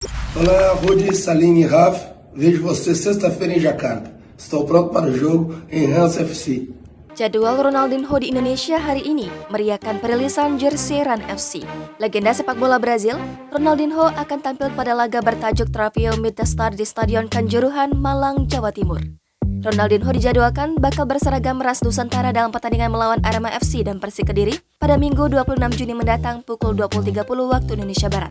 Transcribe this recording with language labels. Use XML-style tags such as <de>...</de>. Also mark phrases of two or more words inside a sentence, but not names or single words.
<pt>Olá, Rudi, Salim e Raf. Vejo você sexta-feira em Jakarta. Estou pronto para o jogo Enhance FC.</pt> <id>Jadwal Ronaldinho di Indonesia hari ini meriahkan perilisan jersey Run FC. Legenda sepak bola Brazil, Ronaldinho akan tampil pada laga bertajuk Trofeo Meet the Star di Stadion Kanjuruhan, Malang, Jawa Timur. Ronaldinho dijadwalkan bakal berseragam ras Nusantara dalam pertandingan melawan Arema FC dan Persik Kediri pada Minggu 26 Juni mendatang pukul 20.30 waktu Indonesia Barat.</id>